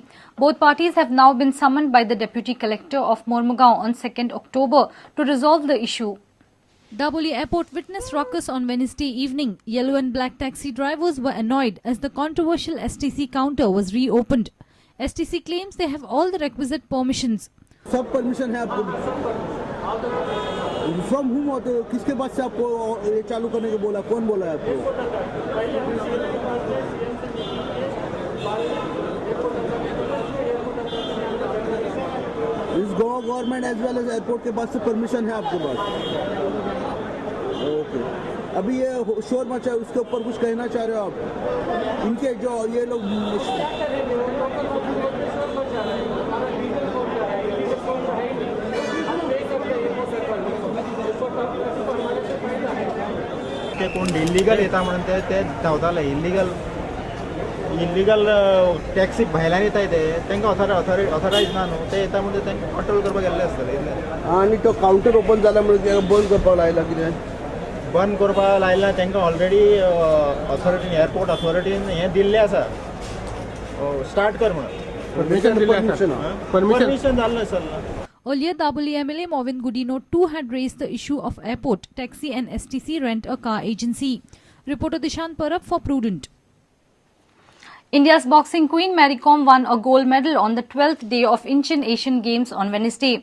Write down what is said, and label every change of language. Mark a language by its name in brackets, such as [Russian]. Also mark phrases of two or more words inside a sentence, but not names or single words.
[English] Both parties have now been summoned by the Deputy Collector of Mormugaon on 2nd October to resolve the issue. Double Airport witnessed ruckus on Wednesday evening. Yellow and black taxi drivers were annoyed as the controversial STC counter was reopened. STC claims they have all the requisite permissions. [Hindi] सब परमिशन है आपको [English] from home [Hindi] होते किसके पास से आपको ये चालू करने को बोला कौन बोला है आपको इस [English] Goa government as well as airport [Hindi] के पास से परमिशन है आपके पास ओके अभी ये शोर मचा है उसके ऊपर कुछ कहना चाह रहे हो आप इनके जो ये लोग [Konkani] कोण इल्लीगल येता म्हणून ते धांवताले [English] illegal taxi [Konkani] भायल्यान येताय ते तांकां ऑथरायज ना न्हू ते येता म्हणजे तांकां कंट्रोल करपाक गेल्ले आसतले आणि तो [English] counter open [Konkani] जाला म्हणजे बंद करपाक लायला कितें बंद करपाक लायला तांकां ऑलरेडी ऑथॉरिटीन एअरपोर्ट ऑथॉरिटीन हें दिल्लें आसा स्टार्ट कर म्हणून परमिशन जाल्लें आसलें. [English] Earlier, Dabuli MLA Movin Gudino too had raised the issue of airport, taxi and STC rent-a-car agency. Reporter Dishan Parab for Prudent. India's boxing queen Mary Kom won a gold medal on the 12th day of Incheon Asian Games on Wednesday.